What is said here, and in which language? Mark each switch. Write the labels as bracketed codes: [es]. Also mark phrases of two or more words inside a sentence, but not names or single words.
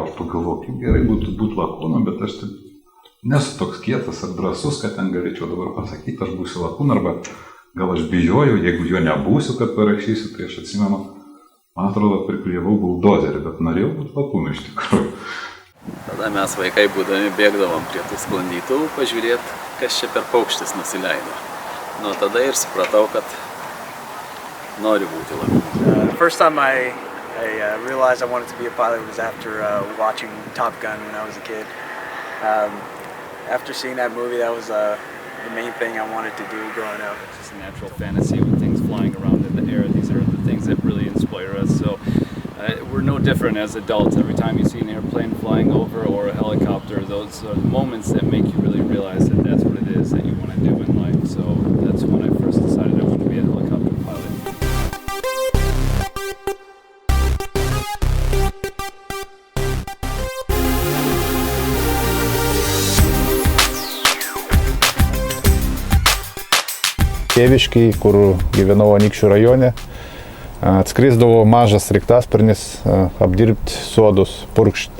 [lt] Aš pagalvojau, kaip gerai būtų būti lakūnu, bet aš nesu toks kietas ar drąsus, kad ten galėčiau dabar pasakyti, aš būsiu lakūnu, arba gal aš bijojau, jeigu jo nebūsiu, kad parašysiu, tai aš atsimenu, man atrodo, priklijavau buldozerį, bet norėjau būti lakūnu iš tikrųjų. Tada mes vaikai būdami bėgdavom prie tų sklandytuvų pažiūrėti, kas čia per paukštis nusileido. Nuo tada ir supratau, kad noriu būti lakūnu. [en] The first time I realized I wanted to be a pilot was after watching Top Gun when I was a kid. After seeing that movie, that was the main thing I wanted to do growing up. It's a natural fantasy with things flying around in the air. These are the things that really inspire us. So we're no different as adults. Every time you see an airplane flying over or a helicopter, those are the moments that make you really realize that that's what it is that you want to do in life. So that's when I first decided I want to be a helicopter pilot. [lt] Tėviškiai, kur gyvenau Anykščių rajone, atskrisdavo mažas sraigtasparnis apdirbti sodus, purkšti.